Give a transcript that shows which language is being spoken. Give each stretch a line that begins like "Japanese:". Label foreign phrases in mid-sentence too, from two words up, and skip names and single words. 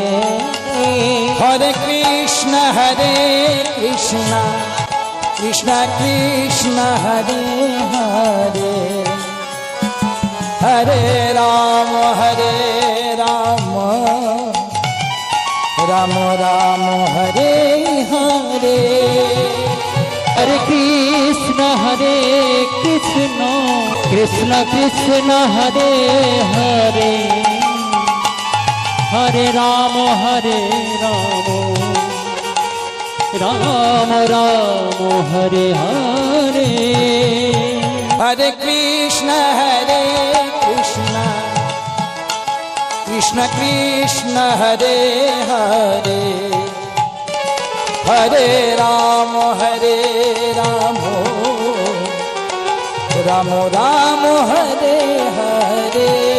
Sanskrit: হরে কৃষ্ণ কৃষ্ণ কৃষ্ণ হরে হরে, হরে রাম রাম রাম হরে হরে, हरे कृष्ण कृष्ण कृष्ण हरे हरे, হরে রাম রাম রাম হরে হরে Hare Krishna Krishna Krishna Hare Hare Hare Ram Ram Ram Hare Hare